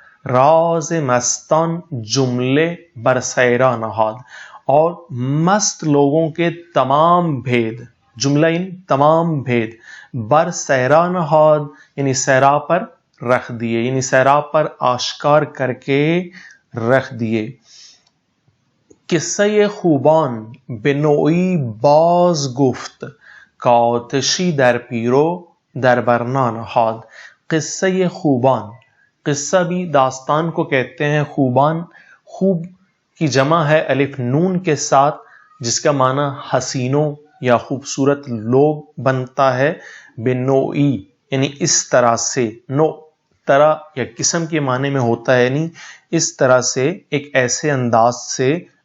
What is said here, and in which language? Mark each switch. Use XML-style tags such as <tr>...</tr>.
<fa>راز مستان جملے بر سیرا نہاد،</fa> <ur>اور مست لوگوں کے تمام بھید، جملہ ان تمام بھید، بر سیرا نہاد یعنی سیرا پر رکھ دیے، یعنی سیرا پر آشکار کر کے رکھ دیے.</ur> <fa>قصہ خوبان به نوعی باز گفت، کآتشی در پیرو در برنا نهاد.</fa> <ur>قصہ خوبان، قصہ بھی داستان کو کہتے ہیں. خوبان، خوب کی جمع ہے الف نون کے ساتھ، جس کا معنی حسینوں یا خوبصورت لوگ بنتا ہے. بے نوعی یعنی اس طرح سے، نو طرح یا قسم کے معنی میں ہوتا ہے، یعنی اس طرح سے، ایک ایسے انداز سے.</ur>